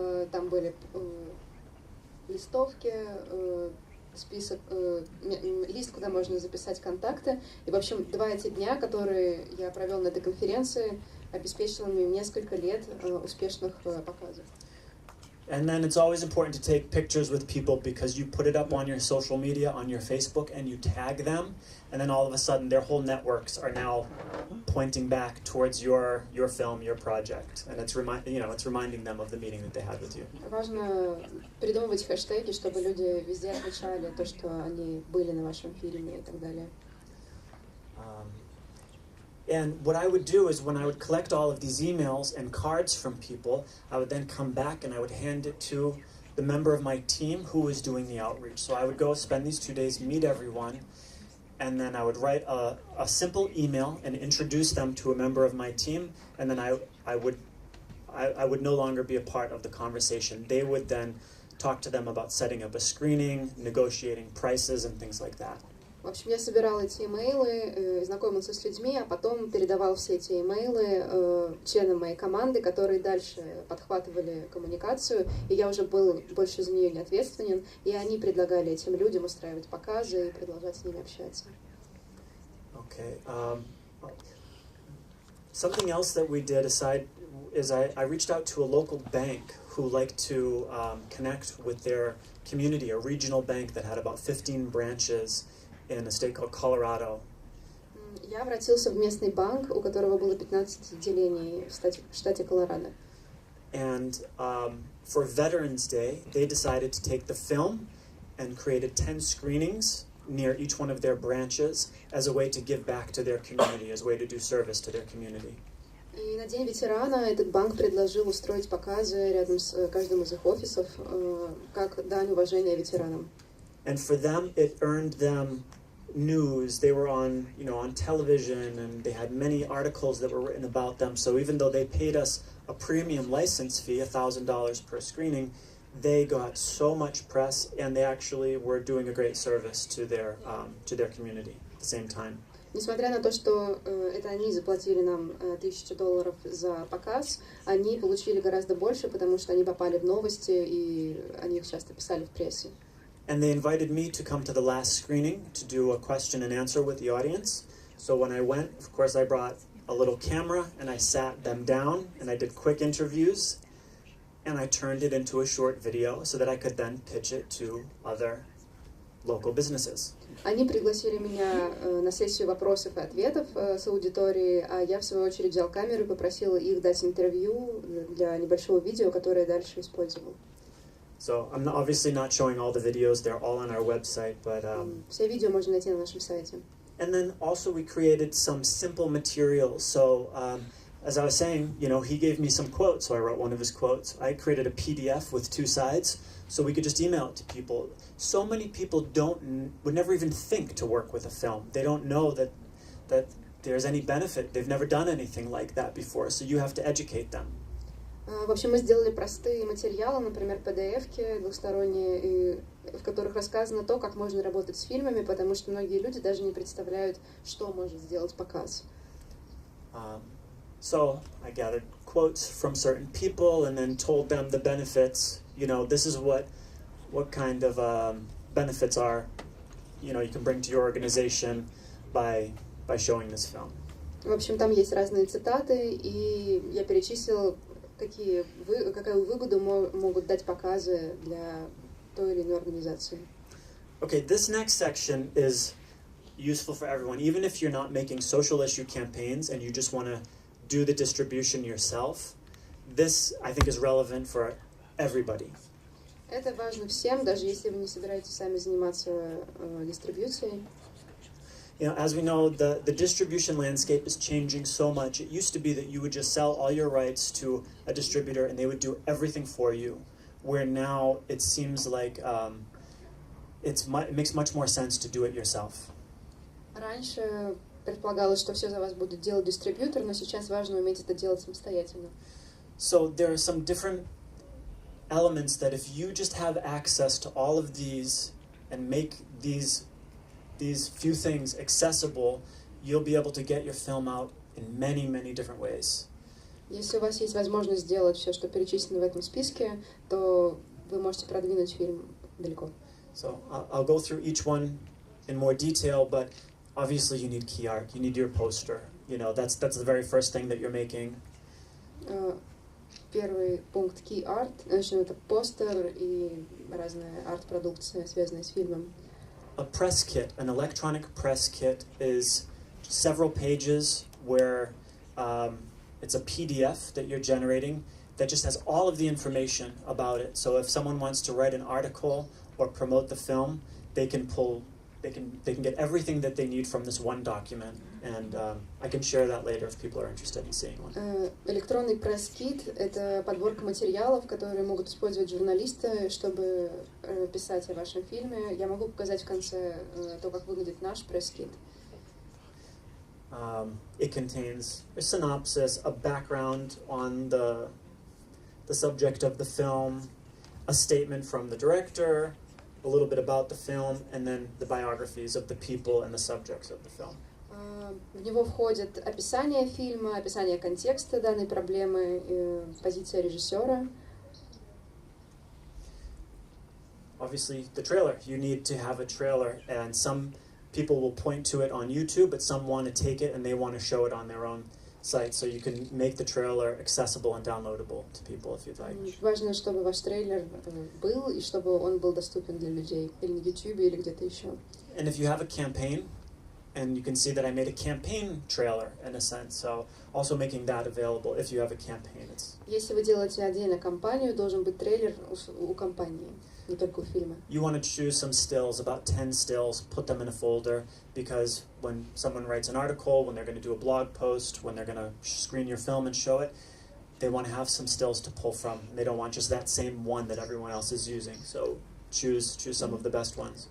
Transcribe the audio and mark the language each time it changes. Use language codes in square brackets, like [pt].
[ru] Там были листовки, список, лист, куда можно записать контакты. И, в общем, 2 эти дня, которые я провел на этой конференции, обеспечило мне несколько лет успешных показов. [en] And then it's always important to take pictures with people because you put it up on your social media, on your Facebook, and you tag them, and then all of a sudden their whole networks are now pointing back towards your film, your project, and it's reminding them of the meeting that they had with you. [ru] Важно придумывать хэштеги, чтобы люди везде отмечали то, что они были на вашем фильме и так далее. [en] And what I would do is when I would collect all of these emails and cards from people, I would then come back and I would hand it to the member of my team who was doing the outreach. So I would go spend these 2 days, meet everyone, and then I would write a simple email and introduce them to a member of my team, and then I would no longer be a part of the conversation. They would then talk to them about setting up a screening, negotiating prices, and things like that. [ru] В общем, я собирал эти имейлы, знакомился с людьми, а потом передавал все эти имейлы членам моей команды, которые дальше подхватывали коммуникацию, и я уже был больше за нее не ответственен, и они предлагали этим людям устраивать показы и продолжать с ними общаться. [en] Okay. Something else that we did aside is I reached out to a local bank who liked to connect with their community, a regional bank that had about 15 branches in a state called Colorado. [ru] Я обратился в местный банк, у которого было 15 отделений в штате Колорадо. [en] And for Veterans Day, they decided to take the film and created 10 screenings near each one of their branches as a way to give back to their community, as a way to do service to their community. [ru] И на День ветерана этот банк предложил устроить показы рядом с каждым из их офисов, как дань уважения ветеранам. [en] And for them, it earned them news. They were on television, and they had many articles that were written about them. So even though they paid us a premium license fee, $1,000 per screening, they got so much press, and they actually were doing a great service to their community at the same time. [ru] Несмотря на то, что это они заплатили нам $1000 за показ, они получили гораздо больше, потому что они попали в новости, и они их часто писали в прессе. [en] And they invited me to come to the last screening to do a question and answer with the audience. So when I went, of course, I brought a little camera and I sat them down and I did quick interviews and I turned it into a short video so that I could then pitch it to other local businesses. Они пригласили меня на сессию вопросов и ответов с аудиторией, а я в свою очередь взял камеру и попросила их дать интервью для небольшого видео, которое я дальше использовал. So I'm obviously not showing all the videos; they're all on our website. But [ru] все видео можно найти на нашем сайте. [en] And then also we created some simple materials. So as I was saying, he gave me some quotes, so I wrote one of his quotes. I created a PDF with 2 sides, so we could just email it to people. So many people would never even think to work with a film. They don't know that there's any benefit. They've never done anything like that before, so you have to educate them. [ru] В общем, мы сделали простые материалы, например, PDF-ки двухсторонние, в которых рассказано то, как можно работать с фильмами, потому что многие люди даже не представляют, что может сделать показ. [en] So I gathered quotes from certain people and then told them the benefits. This is what kind of benefits are, you can bring to your organization by showing this film. [ru] В общем, там есть разные цитаты, и я перечислил, какую выгоду могут дать показы для той или иной организации. [en] Okay, this next section is useful for everyone. Even if you're not making social issue campaigns and you just want to do the distribution yourself, this, I think, is relevant for everybody. [ru] Это важно всем, даже если вы не собираетесь сами заниматься дистрибьюцией. [en] As we know, the distribution landscape is changing so much. It used to be that you would just sell all your rights to a distributor and they would do everything for you, where now it seems like it makes much more sense to do it yourself. [ru] Раньше предполагалось, что все за вас будет делать дистрибьютор, но сейчас важно уметь это делать самостоятельно. [en] So there are some different elements that if you just have access to all of these and make these few things accessible, you'll be able to get your film out in many, many different ways. [ru] Если у вас есть возможность сделать все, что перечислено в этом списке, то вы можете продвинуть фильм далеко. [en] So I'll go through each one in more detail, but obviously you need key art, you need your poster. That's the very first thing that you're making. [ru] Первый пункт key art, это постер и разная арт-продукция, связанная с фильмом. [en] A press kit, an electronic press kit, is several pages where it's a PDF that you're generating that just has all of the information about it. So if someone wants to write an article or promote the film, they can get everything that they need from this one document. And I can share that later if people are interested in seeing one. [ru] Электронный пресс-кит — это подборка материалов, которые могут использовать журналисты, чтобы писать о вашем фильме. Я могу показать в конце то, как выглядит наш пресс-кит. [en] It contains a synopsis, a background on the subject of the film, a statement from the director, a little bit about the film, and then the biographies of the people and the subjects of the film. [ru] В него входит описание фильма, описание контекста данной проблемы, позиция режиссера. [en] Obviously, the trailer. You need to have a trailer, and some people will point to it on YouTube, but some want to take it and they want to show it on their own site, so you can make the trailer accessible and downloadable to people if you'd like. [ru] Важно, чтобы ваш трейлер был и чтобы он был доступен для людей или на YouTube или где-то еще. [en] And if you have a campaign, and you can see that I made a campaign trailer in a sense, so also making that available if you have a campaign. [ru] Если вы делаете отдельно кампанию, должен быть трейлер у компании, не только у фильма. [en] You want to choose some stills, about 10 stills, put them in a folder, because when someone writes an article, when they're going to do a blog post, when they're going to screen your film and show it, they want to have some stills to pull from. They don't want just that same one that everyone else is using. So choose some of the best ones.